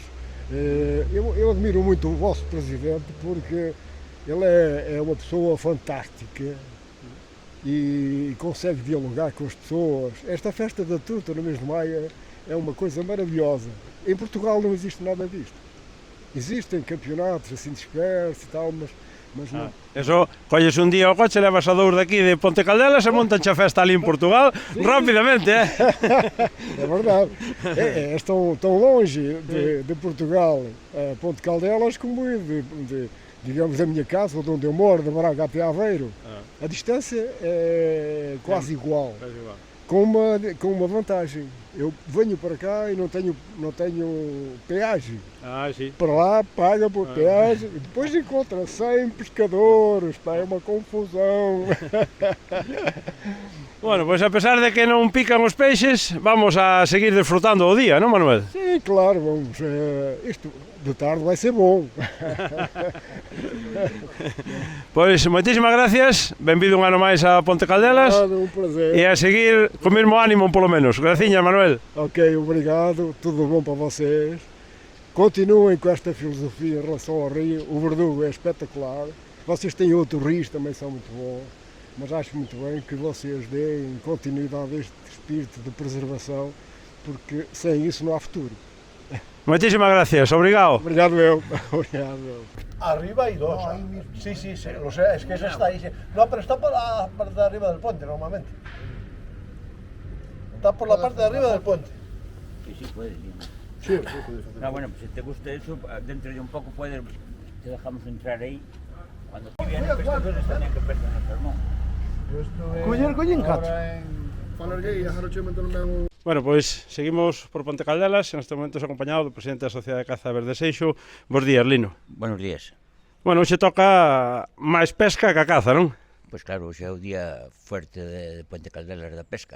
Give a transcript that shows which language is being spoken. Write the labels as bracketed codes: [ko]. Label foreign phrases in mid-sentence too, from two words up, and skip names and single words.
[pt] Eu admiro muito o vosso presidente porque ele é uma pessoa fantástica e consegue dialogar com as pessoas. Esta festa da truta no mês de maio é uma coisa maravilhosa. Em Portugal não existe nada disto. Existem campeonatos assim dispersos e tal, mas não. [gl] Eso, colles un día o coche, levas a dous daqui de Ponte Caldelas e montan a festa ali en Portugal, [pt] sim, rapidamente, É verdade. Estão tão longe de Portugal, Ponte Caldelas, como digamos, da minha casa, de onde eu moro, de Braga até Aveiro. A distância é quase igual. Com uma vantagem. Eu venho para cá e não tenho peagem. Sim. Para lá paga por peagem e depois encontra 100 pescadores, é uma confusão. [gl] Bueno, pois a pesar de que non pican os peixes, vamos a seguir desfrutando o día, non, Manuel? [pt] Sim, claro, vamos. Isto de tarde vai ser bom. [gl] Pois, moitísimas gracias, benvido un ano máis a Ponte Caldelas. [pt] Um prazer. [gl] E a seguir co mesmo ánimo, polo menos. Graciñas, Manuel. [pt] Ok, obrigado, tudo bom para vocês. Continuem com esta filosofia em relação ao rio. O Verdugo é espetacular. Vocês têm outros rios, também são muito bons. Mas acho muito bem que vocês deem continuidade a este espírito de preservação, porque sem isso não há futuro. [es] Muchísimas gracias, [pt] obrigado. Obrigado eu. Obrigado eu. [es] Arriba hay dos. Sí, lo sé, es que esa está ahí. No, pero está por la parte de arriba del puente normalmente. Está por la parte de arriba del puente. Sí, puedes. Sí. No, bueno, pues si te gusta eso, dentro de un poco te dejamos entrar ahí. Cuando vienen pescadores tenían que pescar en el salmón. [gl] Eu estuve Collín, cacho. ahora en Falarguei, a Jarochema tamén. Bueno, pois seguimos por Ponte Caldelas, neste momento acompañado do presidente da Sociedade de Caza Verde Seixo. Bos días, Lino. [es] Buenos días. [gl] Bueno, hoxe toca máis pesca que a caza, non? Pois claro, hoxe é o día fuerte de Puente Caldelas da pesca.